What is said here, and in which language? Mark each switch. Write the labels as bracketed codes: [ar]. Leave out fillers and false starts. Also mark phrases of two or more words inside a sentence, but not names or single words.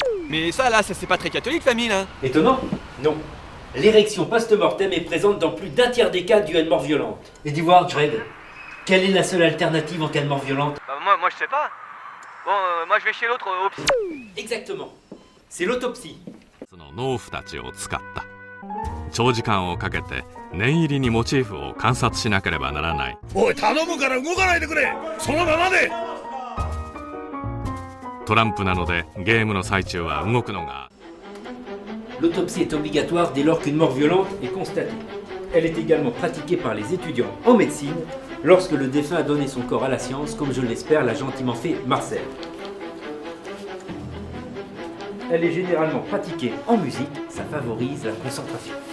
[fr] Mais ça là, ça c'est pas très catholique famille là. Étonnant? Non. L'érection post-mortem est présente dans plus d'un tiers des cas d'une mort violente. Et dis voir, Jared, quelle est la seule alternative en cas de mort violente? Moi je sais pas. Bon, moi je vais chez l'autre au psy. Exactement. C'est l'autopsie. [ja] その農夫たちを使った。長時間をかけて念入りにモチーフを観察しなければならない。おい、頼むから動かないでくれ。そのままで。トランプなのでゲームの最中は動くのが。 [fr] L'autopsie est obligatoire dès lors qu'une mort violente est constatée. Elle est également pratiquée par les étudiants en médecine lorsque le défunt a donné son corps à la science, comme je l'espère l'a gentiment fait Marcel. Elle est généralement pratiquée en musique, ça favorise la concentration.